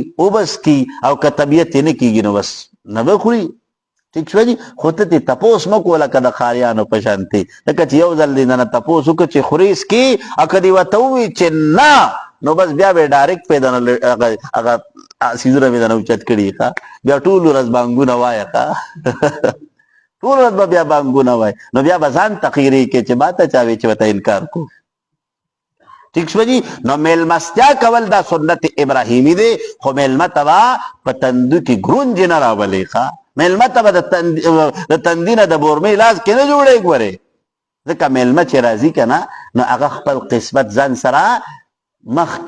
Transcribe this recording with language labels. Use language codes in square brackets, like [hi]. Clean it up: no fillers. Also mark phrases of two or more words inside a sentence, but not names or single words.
[ps] اوبه څکي او که طبیعت یې نه کېږي نو بس نه به خوري ٹھیک شو جی خو ته ترې تپوس مه کوه لکه د ښاریانو په شانتې لکه چې یو ځل دې نه تپوس وکړه چې خوري څکي او که دې ورته ووایي چې نه نو بس بیا به یې ډایرکټ پې دنه هغه څیزونه مې دنه اوچت کړي ښه بیا ټول ورځ بانګونه وایه ښه ټول ورځ به بیا بانګونه وایي نو بیا به ځان تقیرې کې چې ما ته چا وی چې ورته انکار کو ٹھیک شو جی نو میلمستیا کول دا سنت ابراهیمی دی خو میلمه ته به په تندو کې ګرونج نه راولې ښه میلمه ته به د تندي نه د بورمې لاس کې نه جوړې ګورې ځکه میلمه چې راځي که نه نو هغه خپل قسمت ځان سره مخکې